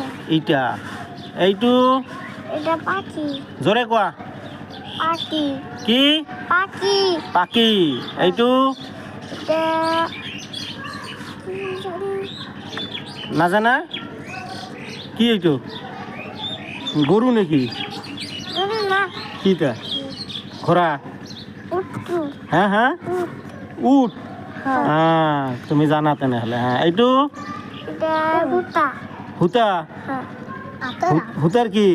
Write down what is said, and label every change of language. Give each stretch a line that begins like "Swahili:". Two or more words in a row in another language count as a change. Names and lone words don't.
Assamese: ইটা। এইটো এটা পাখি। জোরে কোৱা। পাখি। কি? পাখি। পাখি। এইটো এটা নাজানা? কি এইটো? গরু নাকি? না। কিটা? ঘোড়া। উটকু। হ্যাঁ হ্যাঁ, উট। উট। হ্যাঁ, তুমি জানা তেনেহলে। হ্যাঁ, এইটো এটা হুতা। হুতা। হুতার কি?